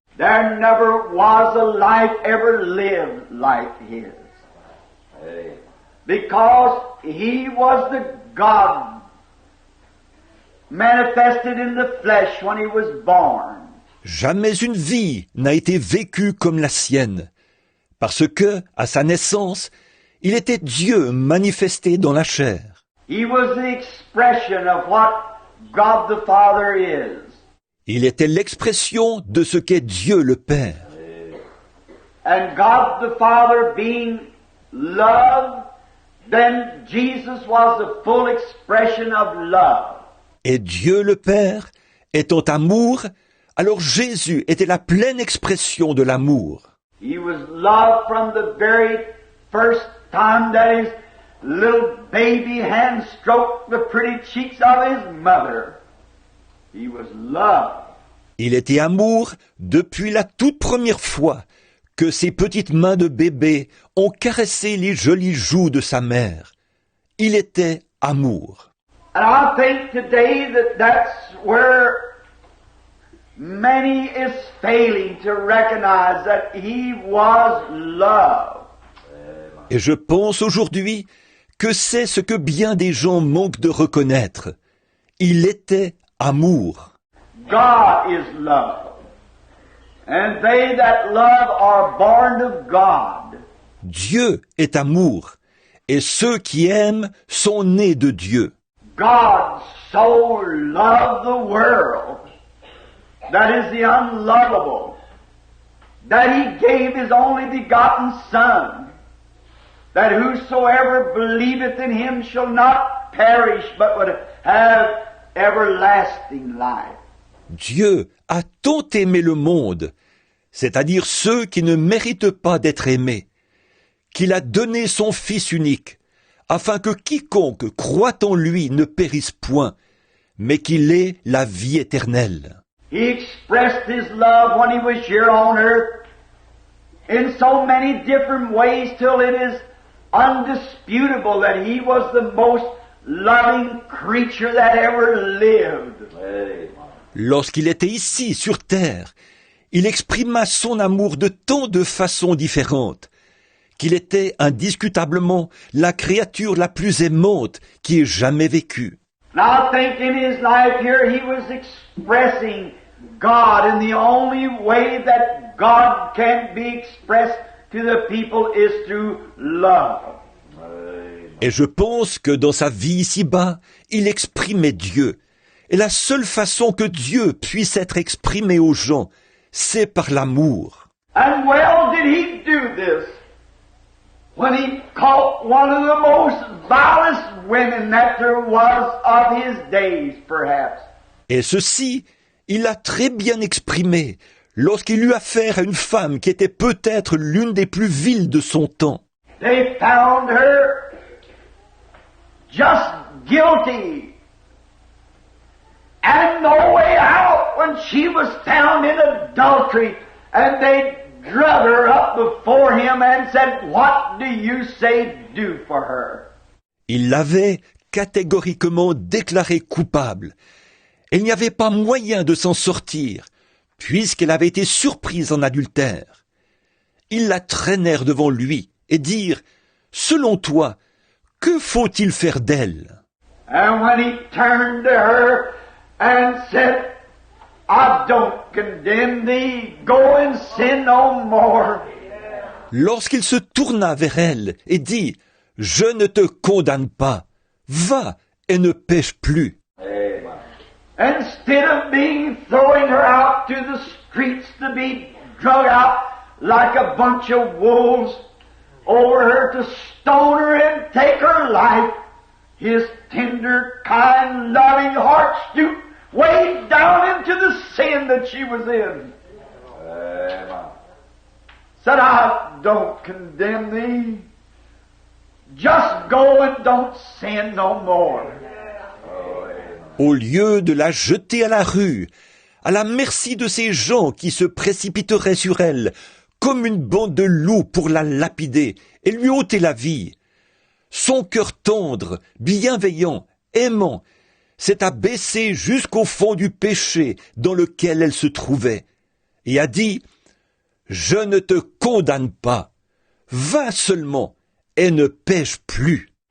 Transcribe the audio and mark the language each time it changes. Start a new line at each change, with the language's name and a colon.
English: There never was a life ever lived like his. Because he was the God manifested in the flesh when he was born.
French: Jamais une vie n'a été vécue comme la sienne, parce que, à sa naissance, il était Dieu manifesté dans la chair.
English: He was the expression of what God the Father is.
French: Il était l'expression de ce qu'est Dieu le Père.
English: And God the Father being love, then Jesus was the full expression of love.
French: Et Dieu le Père étant amour, alors Jésus était la pleine expression de l'amour.
English: He was love from the very first time that his little baby hand stroked the pretty cheeks of his mother. He was love.
French: Il était amour depuis la toute première fois que ses petites mains de bébé ont caressé les jolies joues de sa mère. Il était amour.
English: And I think today that that's where many is failing to recognize that he was love.
French: Et je pense aujourd'hui que c'est ce que bien des gens manquent de reconnaître. Il était amour.
English: God is love. And they that love are born of God.
French: Dieu est amour, et ceux qui aiment sont nés de Dieu.
English: God so loved the world, that is the unlovable, that he gave his only begotten Son, that whosoever believeth in him shall not perish, but would have everlasting life.
French: Dieu a tant aimé le monde, c'est-à-dire ceux qui ne méritent pas d'être aimés, qu'il a donné son Fils unique, afin que quiconque croit en lui ne périsse point, mais qu'il ait la vie éternelle.
English: He expressed his love when he was here on earth in so many different ways till it is undisputable that he was the most loving creature that ever lived.
French: Lorsqu'il était ici, sur terre, il exprima son amour de tant de façons différentes, qu'il était indiscutablement la créature la plus aimante qui ait jamais vécu.
English: And I think in his life here he was expressing God in the only way that God can be expressed to the people is through love.
French: Et je pense que dans sa vie ici-bas, il exprimait Dieu. Et la seule façon que Dieu puisse être exprimé aux gens, c'est par l'amour.
English: And well did he do this. when he caught one of the most vilest women that there was of his days, perhaps.
French: Et ceci, il l'a très bien exprimé lorsqu'il eut affaire à une femme qui était peut-être l'une des plus viles de son temps.
English: They found her just guilty and no way out when she was found in adultery, and they drug her up before him and said, "What do you say do for her?"
French: Il l'avait catégoriquement déclarée coupable. Et il n'y avait pas moyen de s'en sortir, puisqu'elle avait été surprise en adultère. Ils la traînèrent devant lui et dirent, « Selon toi, que faut-il faire d'elle ?»
English: And when he turned to her and said, "I don't condemn thee, go and sin no more."
French: Lorsqu'il se tourna vers elle et dit, « Je ne te condamne pas, va et ne pêche plus. »
English: Instead of throwing her out to the streets to be drug out like a bunch of wolves over her to stone her and take her life, his tender, kind, loving heart stooped way down into the sin that she was in. Said, "I don't condemn thee. Just go and don't sin no more."
French: Au lieu de la jeter à la rue, à la merci de ces gens qui se précipiteraient sur elle, comme une bande de loups pour la lapider et lui ôter la vie, son cœur tendre, bienveillant, aimant, s'est abaissé jusqu'au fond du péché dans lequel elle se trouvait, et a dit, « Je ne te condamne pas, va seulement et ne pêche plus. »